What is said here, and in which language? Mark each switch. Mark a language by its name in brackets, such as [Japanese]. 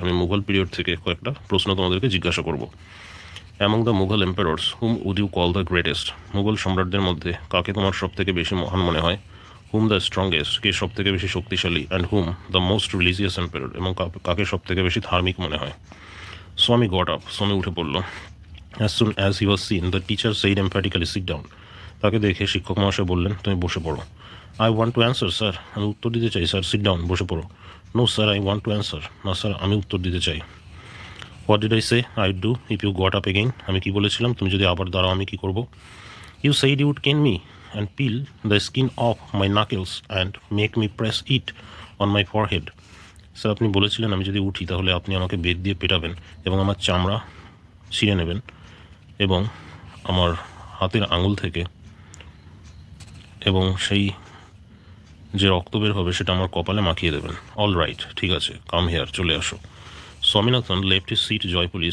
[Bangla] আমি মুঘল পিরিয়ড থেকে কয়েকটা প্রশ্ন তোমাদেরকে জিজ্ঞাসা করবো। [English] Among the Mughal empires whom would you call the greatest? [Bangla] Mughal সম্রাটদের মধ্যে কাকে তোমার সব থেকে বেশি মহান মনে হয়? [English] whom the strongest, [Bangla] কে সব থেকে বেশি শক্তিশালী? [English] and whom the most religious empire, [Bangla] এবং কাকে সব থেকে বেশি ধার্মিক মনে হয়? [English] Swami got up. [Bangla] Swami উঠে পড়ল. [English] As soon as he was seen, the teacher said emphatically, sit down. [Bangla] তাকে দেখে শিক্ষক মহাশয় বললেন, তুমি বসে পড়ো. [English] I want to answer, sir. [Bangla] আমি উত্তর দিতে চাই, স্যার. [English] Sit down, [Bangla] বসে পড়ো. [English] No, sir, I want to answer. [Bangla] না, স্যার, আমি উত্তর দিতে চাই. [English] What did I say I'd do if you got up again? [Bangla] আমি কি বলেছিলাম, তুমি যদি আবার দাঁড়াও আমি কি করব? [English] You said you would cane me and peel the skin off my knuckles and make me press it on my forehead. [Bangla] Sir, আপনি বলেছিলেন আমি যদি উঠি তাহলে আপনি আমাকে বেত দিয়ে পেটাবেন এবং আমার চামড়া ছিঁড়ে নেবেন এবং আমার হাতের আঙুল থেকে এবং সেই যে রক্ত বের হবে সেটা আমার কপালে মাখিয়ে দেবেন. [English] all right, [Bangla] ঠিক আছে, [English] come here, [Bangla] চলে আসো. [English] Swaminathan left his seat joyfully.